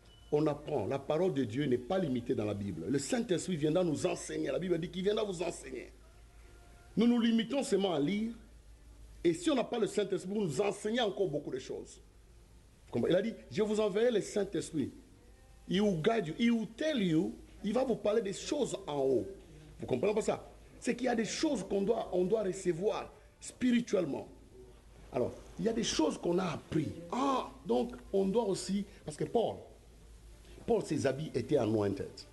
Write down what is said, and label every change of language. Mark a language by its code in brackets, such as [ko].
[fr] On apprend, la parole de Dieu n'est pas limitée dans la Bible. Le Saint-Esprit viendra nous enseigner. La Bible dit qu'il viendra vous enseigner. Nous nous limitons seulement à lire. Et si on n'a pas le Saint-Esprit, vous nous enseignez encore beaucoup de choses. Il a dit, je vous enverrai le Saint-Esprit. [en] Il will guide you. Il will tell you. [fr] Il va vous parler des choses en haut. Vous comprenez pas ça? C'est qu'il y a des choses qu'on doit recevoir spirituellement. Alors, il y a des choses qu'on a appris. Ah, donc on doit aussi... Parce que Paul, ses habits étaient anointed.